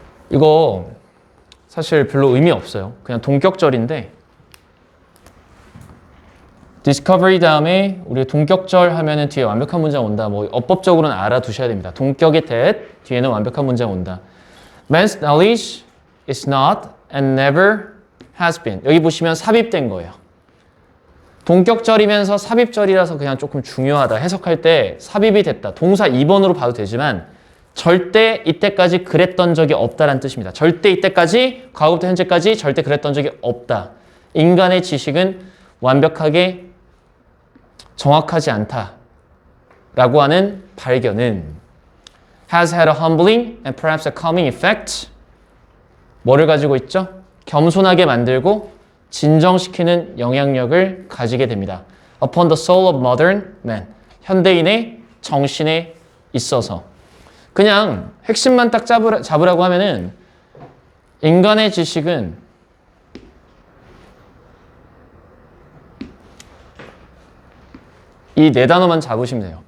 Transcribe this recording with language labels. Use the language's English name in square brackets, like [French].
[Korean] 이거 사실 별로 의미 없어요. 그냥 동격절인데 discovery 다음에 우리 동격절 하면은 뒤에 완벽한 문장 온다. 뭐 어법적으로는 알아두셔야 됩니다. 동격의 that 뒤에는 완벽한 문장 온다. [English] Man's knowledge is not and never has been. [Korean] 여기 보시면 삽입된 거예요. 동격절이면서 삽입절이라서 그냥 조금 중요하다. 해석할 때 삽입이 됐다. 동사 2번으로 봐도 되지만 절대 이때까지 그랬던 적이 없다라는 뜻입니다. 절대 이때까지, 과거부터 현재까지 절대 그랬던 적이 없다. 인간의 지식은 완벽하게 정확하지 않다라고 하는 발견은 [English] has had a humbling and perhaps a calming effect. [Korean] 뭐를 가지고 있죠? 겸손하게 만들고 진정시키는 영향력을 가지게 됩니다. [English] Upon the soul of modern man. [Korean] 현대인의 정신에 있어서. 그냥 핵심만 딱 잡으라고 하면은 인간의 지식은 이 네 단어만 잡으시면 돼요.